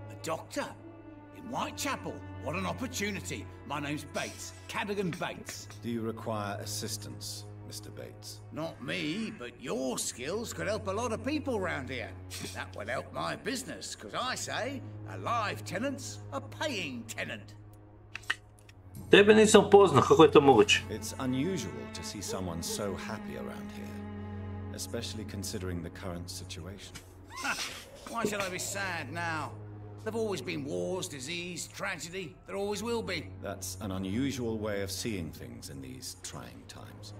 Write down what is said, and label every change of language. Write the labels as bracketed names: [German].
[English] A doctor? In Whitechapel? What an opportunity. My name's Bates. Cadogan Bates. Do you require assistance, Mr. Bates? Not me, but your skills could help a lot of people round here. That would help my business, because I say a live tenant's a paying tenant. [Croatian] Tebe nisam poznao, kako je to moguće? [English] It's unusual to see someone so happy around here, especially considering the current situation. Why should I be sad now? There've always been wars, disease, tragedy. There always will be. That's an unusual way of seeing things in these trying times.